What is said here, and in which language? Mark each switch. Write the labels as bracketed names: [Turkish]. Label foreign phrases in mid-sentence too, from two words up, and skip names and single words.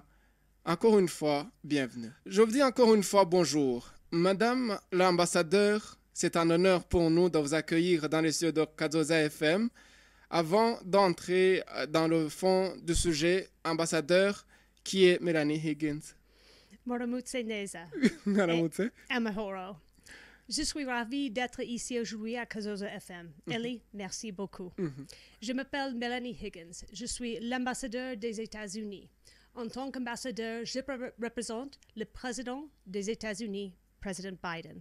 [French] Encore une fois, bienvenue. Je vous dis encore une fois bonjour. Madame l'ambassadeur, c'est un honneur pour nous de vous accueillir dans les studios de Kazoza FM. Avant d'entrer dans le fond du sujet, ambassadeur, qui est Melanie Higgins? [Rundi] Moramutse Neza. Moramutse. Amahoro. [French] Je suis ravie d'être ici aujourd'hui à Kazoza FM. Ellie, merci beaucoup. Je m'appelle Melanie Higgins. Je suis l'ambassadeur des États-Unis. En tant qu'ambassadeur, je représente le président des États-Unis, Président Biden.